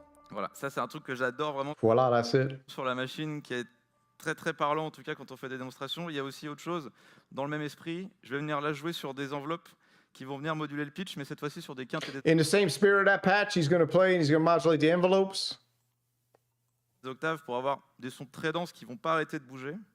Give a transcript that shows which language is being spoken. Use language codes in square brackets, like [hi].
[fr] Voilà, ça c'est un truc que j'adore vraiment [en] Voilà, that's it. [fr] sur la machine, qui est très très parlant en tout cas quand on fait des démonstrations. Il y a aussi autre chose dans le même esprit. Je vais venir là jouer sur des enveloppes qui vont venir moduler le pitch, mais cette fois-ci sur des quintes et [en] In the same spirit of that patch, he's going to play and he's going to modulate the envelopes. [fr] des octaves pour avoir des sons très denses qui vont pas arrêter de bouger.